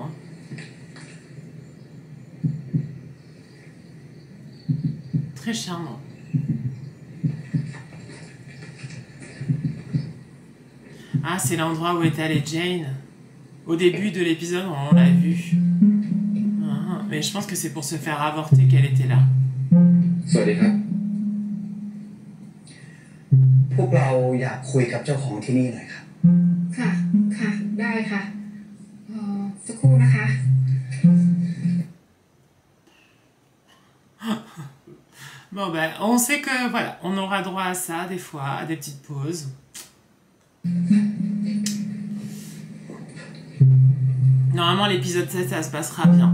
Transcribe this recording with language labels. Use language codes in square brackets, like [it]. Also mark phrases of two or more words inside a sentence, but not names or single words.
[fr] Hein. Très charmant. Ah, c'est l'endroit où est allée Jane. Au début de l'épisode, on l'a vu. Ah, mais je pense que c'est pour se faire avorter qu'elle était là. [th] สวัสดีครับ พวกเราอยากคุยกับเจ้าของที่นี่หน่อยครับ ค่ะ ค่ะ ได้ค่ะสักครู่นะคะ [fr] Bon, ben, on sait que, voilà, on aura droit à ça, des fois, à des petites pauses. Normalement, l'épisode 7, ça se passera bien.